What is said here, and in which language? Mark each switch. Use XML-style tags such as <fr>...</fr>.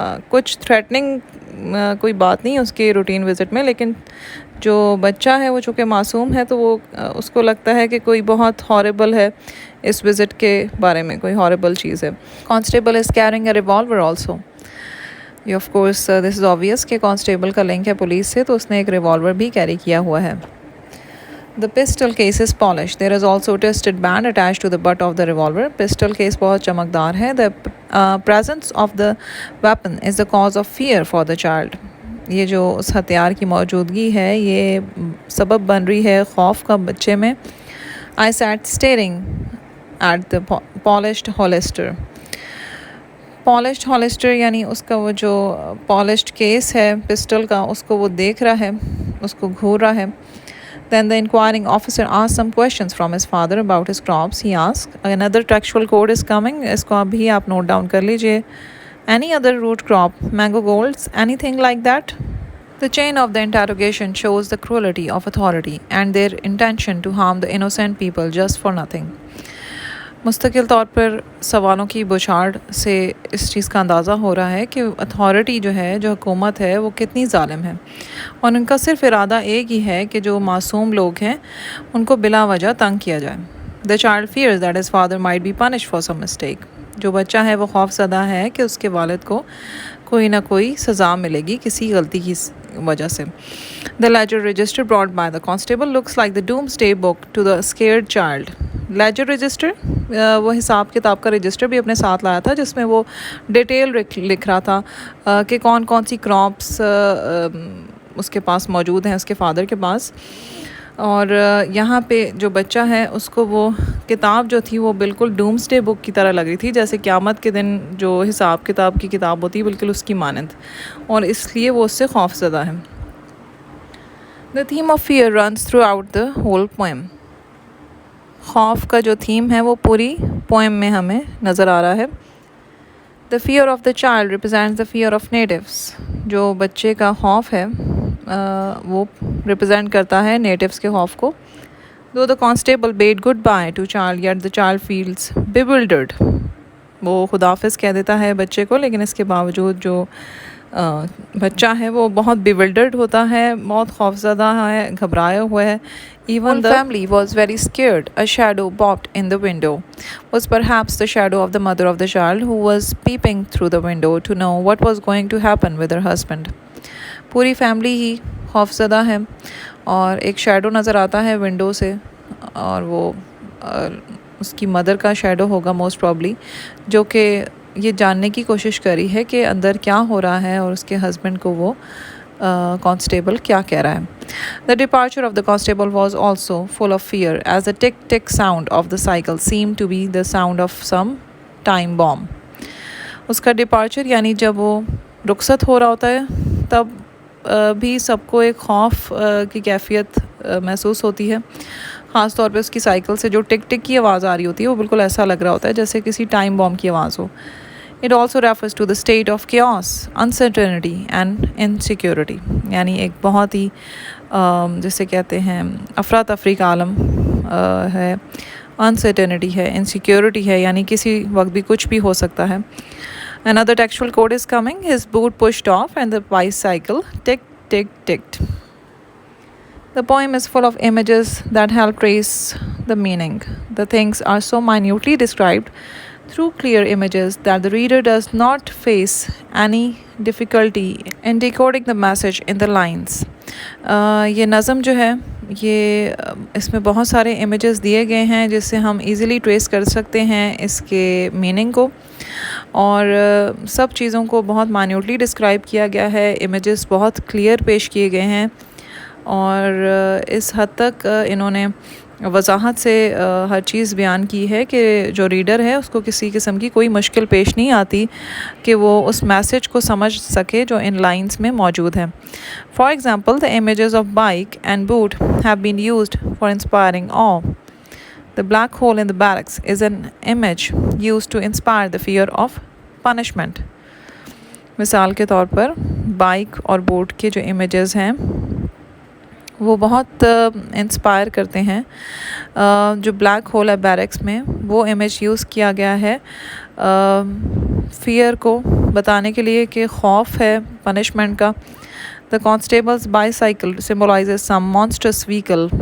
<ur>کچھ تھریٹننگ کوئی بات نہیں اس کے روٹین وزٹ میں، لیکن جو بچہ ہے وہ چونکہ معصوم ہے تو وہ اس کو لگتا ہے کہ کوئی بہت ہاربل ہے اس وزٹ کے بارے میں، کوئی ہاربل چیز ہے.</ur> <en>Constable is carrying a revolver also.</en> <ur>یہ</ur> <en>of course this is obvious</en> <ur>کہ کانسٹیبل کا لنک ہے پولیس سے، تو اس نے ایک ریوالور بھی کیری کیا ہوا ہے.</ur> <en>The pistol case is polished. There is also a twisted band attached to the butt of the revolver.</en> <ur>Pistol case بہت چمکدار ہے.</ur> <en>The presence of the weapon is the cause of fear for the child.</en> <ur>یہ جو اس ہتھیار کی موجودگی ہے یہ سبب بن رہی ہے خوف کا بچے میں.</ur> <en>I sat staring at the polished holster. Polished holster</en> <ur>یعنی اس کا وہ جو polished case ہے پسٹل کا، اس کو وہ دیکھ رہا ہے، اس کو گھور رہا ہے.</ur> <en>Then the inquiring officer asked some questions from his father about his crops. He asked, another textual code is coming.</en> <ur>اس کو ابھی آپ نوٹ ڈاؤن کر لیجئے.</ur> <en>Any other root crop, mango golds, anything like that? The chain of the interrogation shows the cruelty of authority and their intention to harm the innocent people just for nothing.</en> <ur>مستقل طور پر سوالوں کی بوچھاڑ سے اس چیز کا اندازہ ہو رہا ہے کہ اتھارٹی جو ہے، جو حکومت ہے، وہ کتنی ظالم ہے، اور ان کا صرف ارادہ ایک ہی ہے کہ جو معصوم لوگ ہیں ان کو بلا وجہ تنگ کیا جائے.</ur> <en>The child fears that his father might be punished for some mistake.</en> <ur>جو بچہ ہے وہ خوف زدہ ہے کہ اس کے والد کو کوئی نہ کوئی سزا ملے گی کسی غلطی کی وجہ سے.</ur> <en>The ledger register brought by the constable looks like the doomsday book to the scared child.</en> <ur>Ledger register وہ حساب کتاب کا رجسٹر بھی اپنے ساتھ لایا تھا جس میں وہ ڈیٹیل لکھ رہا تھا کہ کون کون سی کراپس اس کے پاس موجود ہیں اس کے فادر کے پاس. اور یہاں پہ جو بچہ ہے اس کو وہ کتاب جو تھی وہ بالکل ڈومسڈے بک کی طرح لگ رہی تھی جیسے قیامت کے دن جو حساب کتاب کی کتاب ہوتی ہے بالکل اس کی مانند, اور اس لیے وہ اس سے خوف زدہ ہے.</ur> <en>The theme of fear runs throughout the whole poem.</en> <ur>خوف کا جو تھیم ہے وہ پوری پوئم میں ہمیں نظر آ رہا ہے.</ur> <en>The fear of the child represents the fear of natives.</en> <ur>جو بچے کا خوف ہے وہ ریپرزینٹ کرتا ہے نیٹیوز کے خوف کو.</ur> <en>Though the constable bade goodbye to child, yet the child feels bewildered.</en> <ur>وہ خداحافظ کہہ دیتا ہے بچے کو, لیکن اس کے باوجود جو بچہ ہے وہ بہت بیولڈرڈ ہوتا ہے, بہت خوفزدہ ہے, گھبرایا ہوا ہے.</ur> <en>Even the family was very scared. A shadow bobbed in the window. Was perhaps the shadow of the mother of the child who was peeping through the window to know what was going to happen with her husband.</en> <ur>پوری family ہی خوفزدہ ہے اور ایک shadow نظر آتا ہے window سے, اور وہ اس کی مدر کا شیڈو ہوگا</ur> <en>most probably,</en> <ur>جو کہ یہ جاننے کی کوشش کری ہے کہ اندر کیا ہو رہا ہے اور اس کے ہسبینڈ کو وہ کانسٹیبل کیا کہہ رہا ہے.</ur> <en>The departure of the constable was also full of fear, as the tick-tick sound of the cycle seemed to be the sound of some time bomb.</en> <ur>اس کا ڈپارچر یعنی جب وہ رخصت ہو رہا ہوتا ہے تب بھی سب کو ایک خوف کی کیفیت محسوس ہوتی ہے, خاص طور پہ اس کی سائیکل سے جو ٹک ٹک کی آواز آ رہی ہوتی ہے وہ بالکل ایسا لگ رہا ہوتا ہے جیسے کسی ٹائم بام کی آواز ہو.</ur> <en>It also refers to the state of chaos, uncertainty and insecurity.</en> <ur>یعنی ایک بہت ہی جسے کہتے ہیں افراتفری کا عالم ہے, uncertainty ہے, insecurity ہے, یعنی کسی وقت بھی کچھ بھی ہو سکتا ہے.</ur> <en>Another textual quote is coming. His boot pushed off and the bicycle ticked. The poem is full of images that help trace the meaning. The things are so minutely described through clear images that the reader does not face any difficulty in decoding the message in the lines.</en> <ur>یہ نظم جو ہے یہ اس میں بہت سارے images دیے گئے ہیں جس سے ہم ایزیلی ٹریس کر سکتے ہیں اس کے میننگ کو, اور سب چیزوں کو بہت مائنیوٹلی ڈسکرائب کیا گیا ہے, امیجز بہت کلیئر پیش کیے گئے ہیں, اور اس حد تک انہوں نے وضاحت سے ہر چیز بیان کی ہے کہ جو ریڈر ہے اس کو کسی قسم کی کوئی مشکل پیش نہیں آتی کہ وہ اس میسج کو سمجھ سکے جو ان لائنز میں موجود ہے.</ur> <en>For example, the images of bike and boot have been used for inspiring awe. The black hole in the barracks is an image used to inspire the fear of punishment.</en> <ur>مثال کے طور پر bike اور boat کے جو images ہیں وہ بہت inspire کرتے ہیں. جو بلیک ہول ہے بیرکس میں وہ امیج یوز کیا گیا ہے فیئر کو بتانے کے لیے کہ خوف ہے پنشمنٹ کا.</ur> <en>The constable's bicycle symbolizes some monstrous vehicle.</en>